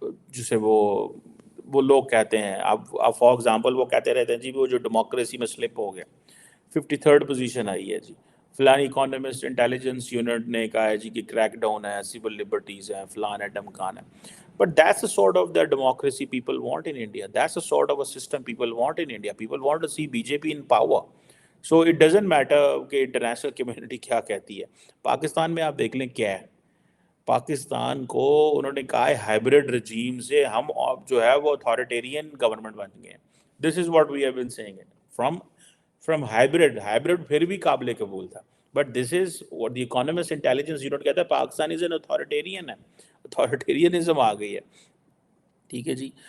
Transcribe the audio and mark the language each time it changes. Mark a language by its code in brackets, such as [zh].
[ur] جسے وہ لوگ کہتے ہیں, اب فار ایگزامپل وہ کہتے رہتے ہیں جی وہ جو ڈیموکریسی میں سلپ ہو گیا, 53rd پوزیشن آئی ہے جی, فلانی اکانومسٹ انٹیلیجنس یونٹ نے کہا ہے جی کہ کریک ڈاؤن ہے, سول لبرٹیز ہیں, فلان ہے, ڈمکان ہے. [en] But that's the sort of the democracy people want in India. That's the sort of a system people want in India. People want to see BJP in power. So it doesn't matter [ur] کہ international community کیا کہتی ہے. پاکستان میں آپ دیکھ لیں کیا ہے, پاکستان کو انہوں نے کہا ہے ہائبرڈ رجیم سے ہم جو ہے وہ اتھارٹیرین گورنمنٹ بن گئے ہیں. [en] this is what we have been seeing it from hybrid [ur] پھر بھی قابل قبول تھا, [en] but this is what the economist intelligence unit [ur] کہتا ہے [en] Pakistan is an authoritarian [ur] ہے, اتھارٹیرینزم آ گئی ہے, ٹھیک ہے جی.